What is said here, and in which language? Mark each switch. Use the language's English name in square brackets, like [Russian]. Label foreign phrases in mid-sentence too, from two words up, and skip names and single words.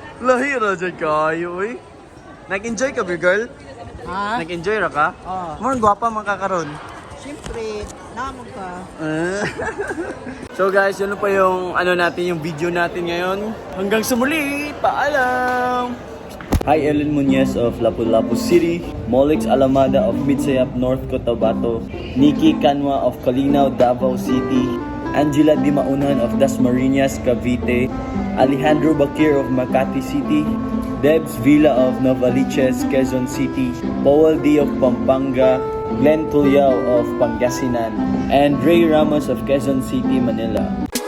[Filipino] Lahira dyan kayo, oy. Nag-enjoy ka, [English] big girl? [Filipino] Ha? [Cebuano] Nag-enjoy ra ka? Oo. More gwapa man ka karon. Siyempre, namon ka. [Filipino] So guys, yun pa yung natin, yung video natin ngayon. Hanggang sa muli, paalam! [English] Hi, Ellen Muñez of Lapu-Lapu City, Molix Alamada of Midsayap, North Cotabato, Nikki Canwa of Calinaw, Davao City, Angela Dimaunan of Dasmariñas, Cavite, Alejandro Bakir of Makati City, Debs Villa of Novaliches, Quezon City, Powell D of Pampanga, Glenn Tulyao of Pangasinan, and Ray Ramos of Quezon City, Manila.